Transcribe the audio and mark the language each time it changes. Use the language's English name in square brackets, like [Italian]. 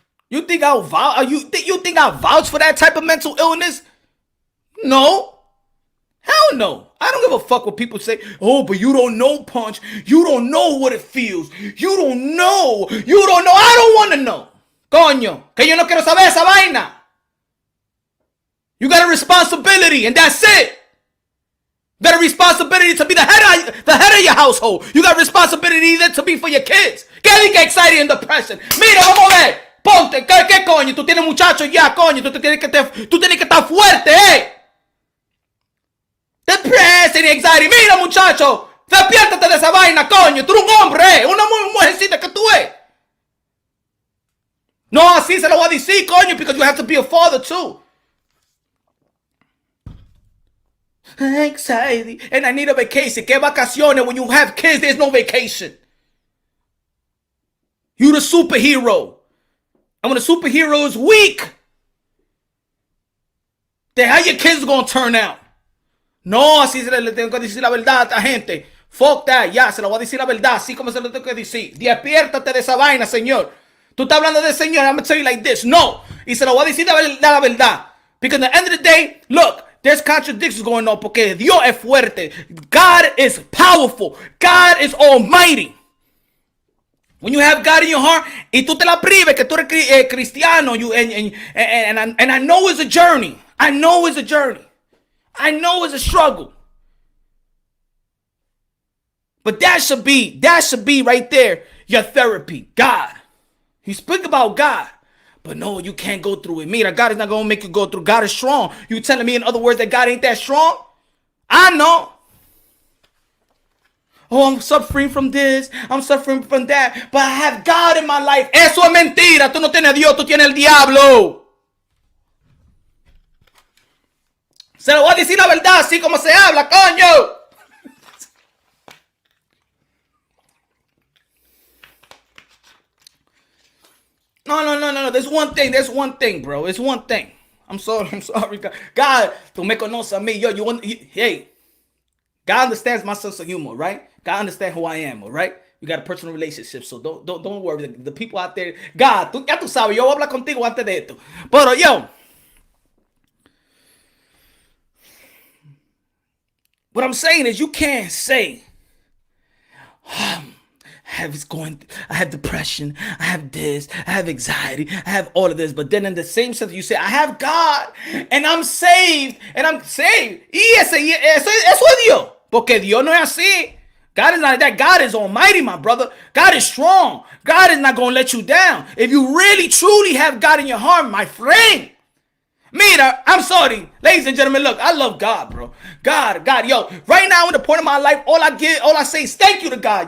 [English] You think I'll vouch? You think I'll vouch for that type of mental illness? No. Hell no. I don't give a fuck what people say. Oh, but you don't know, Punch. You don't know what it feels. You don't know. I don't want to know. [Spanish] Coño, que yo no quiero saber esa vaina. [English] You got a responsibility, and that's it. You got a responsibility to be the head of your household. You got a responsibility to be for your kids. [Spanish] ¿Qué diga [English] anxiety and depression? [Spanish] Mira, vamos a ver. Ponte, ¿qué coño? Tú tienes muchachos ya, coño. Tú tienes que estar fuerte, [English] Depressing, anxiety. [Spanish] Mira, muchacho. Despiértate de esa vaina, coño. Tú eres un hombre, Una mujercita que tú eres. No, así se lo voy a decir, coño, [English] because you have to be a father too. Anxiety. And I need a vacation. [Spanish] ¿Qué vacaciones? [English] When you have kids, there's no vacation. You the superhero. And when the superhero is weak, then how your kids gonna turn out? [Spanish] No, así le tengo que decir la verdad a esta gente. Fuck that, ya, se lo voy a decir la verdad, así como se lo tengo que decir. Despiértate de esa vaina, señor. Tú estás hablando de señor, [English] I'm gonna tell you like this. [Spanish] No, y se lo voy a decir la verdad. [English] Because at the end of the day, look, there's contradictions going on, [Spanish] porque Dios es fuerte. [English] God is powerful. God is almighty. When you have God in your heart, [Spanish] y tú te la prives que tú eres cristiano, [English] and I know it's a journey. I know it's a journey. I know it's a struggle. But that should be right there your therapy. God. You speak about God. But no, you can't go through it. Mira, God is not going to make you go through. God is strong. You telling me in other words that God ain't that strong? I know. Oh, I'm suffering from this. I'm suffering from that. But I have God in my life. [Spanish] Eso es mentira. Tú no tienes a Dios, tú tienes el diablo. Se lo voy a decir la verdad, así como se habla, coño. [English] No. There's one thing, bro. It's one thing. I'm sorry. [Spanish] God, tú me conoces a mí. Hey. [English] God understands my sense of humor, right? God understands who I am, all right? We got a personal relationship, so don't worry. The people out there, God, [Spanish] ya tú sabes, yo voy a hablar contigo antes de esto. Pero yo, [English] what I'm saying is you can't say, I have depression, I have this, I have anxiety, I have all of this, but then in the same sense you say, I have God, and I'm saved. [Spanish] Y eso es Dios, porque Dios no es así. [English] God is not that. God is almighty, my brother. God is strong. God is not going to let you down. If you really, truly have God in your heart, my friend. Mira, I'm sorry. Ladies and gentlemen, look, I love God, bro. God, yo. Right now, in the point of my life, all I say is thank you to God.